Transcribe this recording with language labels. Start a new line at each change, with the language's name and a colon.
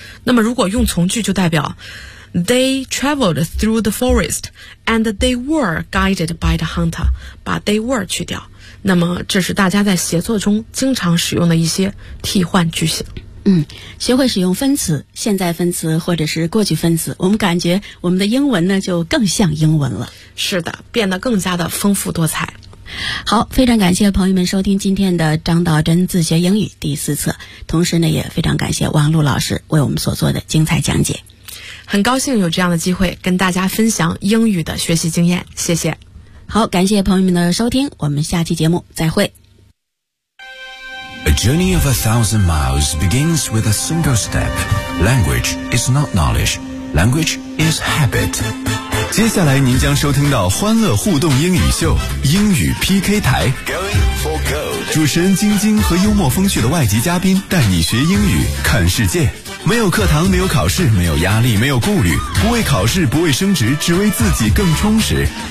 Chinese: 那么如果用从句就代表
English: they traveled through the forest and they were guided by the hunter，
Chinese: 把
English: they were
Chinese: 去掉。那么这是大家在写作中经常使用的一些替换句型。学会使用分词，现在分词或者是过去分词，我们感觉我们的英文呢就更像英文了。是的，变得更加的丰富多彩。好，非常感谢朋友们收听今天的张道真自学英语第四册，同时呢也非常感谢王璐老师为我们所做的精彩讲解。很高兴有这样的机会跟大家分享英语的学习经验，谢谢。好，感谢朋友们的收听，我们下期节目再会。
English: A journey of 1,000 miles begins with a single step. Language is not knowledge. Language is habit.
Chinese: 接下来您将收听到欢乐互动英语秀英语 PK 台，主持人晶晶和幽默风趣的外籍嘉宾带你学英语看世界，没有课堂，没有考试，没有压力，没有顾虑，不为考试，不为升职，只为自己更充实。